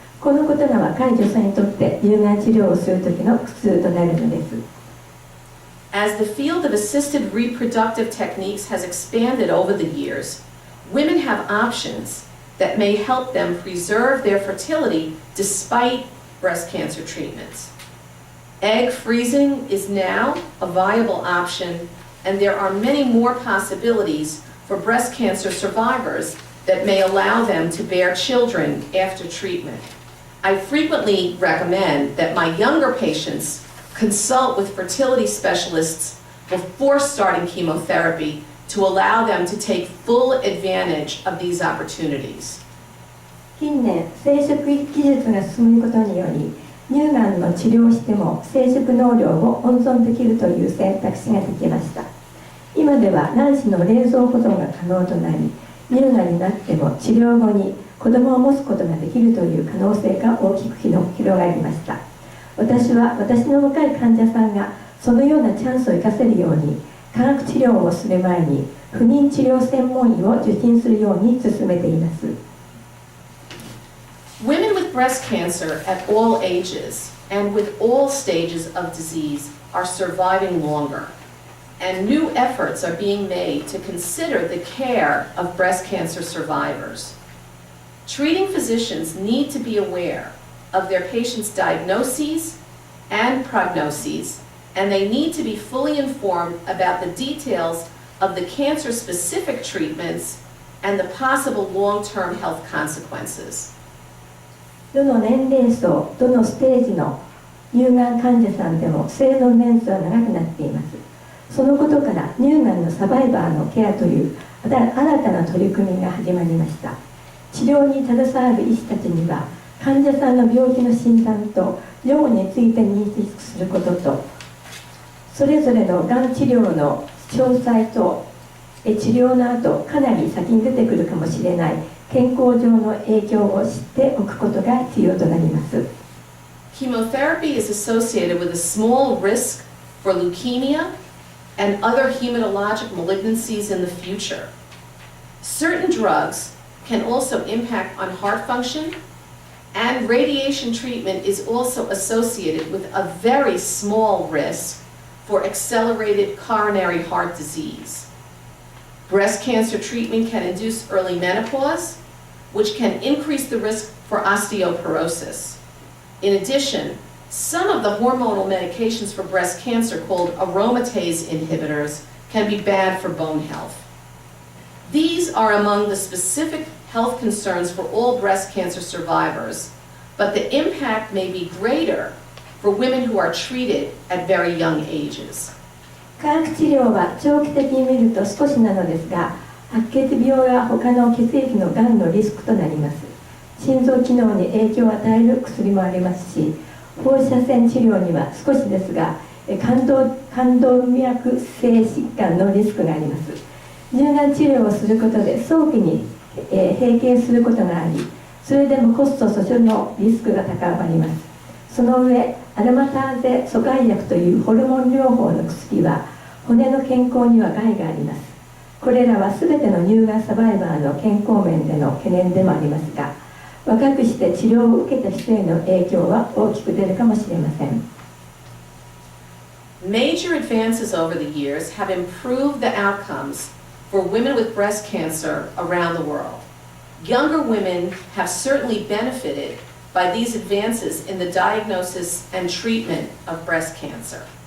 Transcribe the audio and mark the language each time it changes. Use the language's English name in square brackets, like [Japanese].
[Japanese] このことが若い女性にとって乳がん治療をするときの苦痛となるのです。 [English] As the field of assisted reproductive techniques has expanded over the years, women have options that may help them preserve their fertility despite breast cancer treatments. Egg freezing is now a viable option, and there are many more possibilities for breast cancer survivors that may allow them to bear children after treatment. I frequently recommend that my younger patients consult with fertility specialists before starting chemotherapy to allow them to take full advantage of these opportunities. [Japanese] 近年、生殖技術が進むことにより、乳がんの治療をしても生殖能力を温存できるという選択肢ができました。今では卵子の冷蔵保存が可能となり、乳がんになっても治療後に子供を持つことができるという可能性が大きく広がりました。私は私の若い患者さんがそのようなチャンスを生かせるように、化学治療をする前に不妊治療専門医を受診するように勧めています。 [English] Women with breast cancer at all ages and with all stages of disease are surviving longer, and new efforts are being made to consider the care of breast cancer survivors. Treating physicians need to be aware of their patients' diagnoses and prognoses, and they need to be fully informed about the details of the cancer-specific treatments and the possible long-term health consequences. [Japanese] どの年齢層、どのステージの乳がん患者さんでも生存年数は長くなっています。そのことから乳がんのサバイバーのケアという新たな取り組みが始まりました。治療に携わる医師たちには患者さんの病気の診断と予後について認識することと、それぞれのがん治療の詳細と治療の後かなり先に出てくるかもしれない健康上の影響を知っておくことが必要となります。 [English] Chemotherapy is associated with a small risk for leukemia and other hematologic malignancies in the future. Certain drugs can also impact on heart function, and radiation treatment is also associated with a very small risk for accelerated coronary heart disease. Breast cancer treatment can induce early menopause, which can increase the risk for osteoporosis. In addition, some of the hormonal medications for breast cancer called aromatase inhibitors can be bad for bone health. These are among the specific health concerns for all breast cancer survivors, but the impact may be greater for women who are treated at very young ages. [Japanese] 化学治療は長期的に見ると少しなのですが、白血病や他の血液のがんのリスクとなります。心臓機能に影響を与える薬もありますし、放射線治療には少しですが冠動脈性疾患のリスクがあります。乳がん治療をすることで早期に閉経することがあり、それでもコスト訴訟のリスクが高まります。その上、アロマターゼ阻害薬というホルモン療法の薬は骨の健康には害があります。これらは全ての乳がんサバイバーの健康面での懸念でもありますが、若くして治療を受けた人への影響は大きく出るかもしれません。 [English] Major advances over the years have improved the outcomes for women with breast cancer around the world. Younger women have certainly benefited by these advances in the diagnosis and treatment of breast cancer.